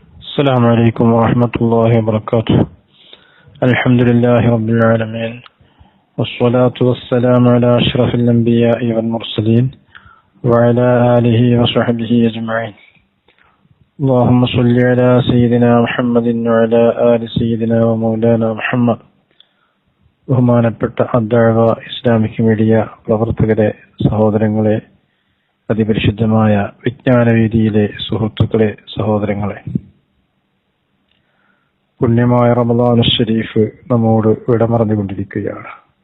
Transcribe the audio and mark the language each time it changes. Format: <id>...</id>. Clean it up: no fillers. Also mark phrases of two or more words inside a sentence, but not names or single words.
<ar>السلام عليكم ورحمة الله وبركاته. الحمد لله رب العالمين، والصلاة والسلام على أشرف الأنبياء والمرسلين وعلى آله وصحبه أجمعين. اللهم صل على سيدنا محمد وعلى آل سيدنا ومولانا محمد.</ar> <ml>ബഹുമാനപ്പെട്ട അദ്ദഅവ ഇസ്ലാമിക് മീഡിയ പ്രവർത്തകരെ, സഹോദരങ്ങളെ, അതിപരിശുദ്ധമായ വിജ്ഞാനവേദിയിലെ സുഹൃത്തുക്കളെ, സഹോദരങ്ങളെ, പുണ്യമായ റമദാൻ ഷരീഫ് നമ്മോട് വിടമറന്നുകൊണ്ടിരിക്കുകയാണ്.</ml>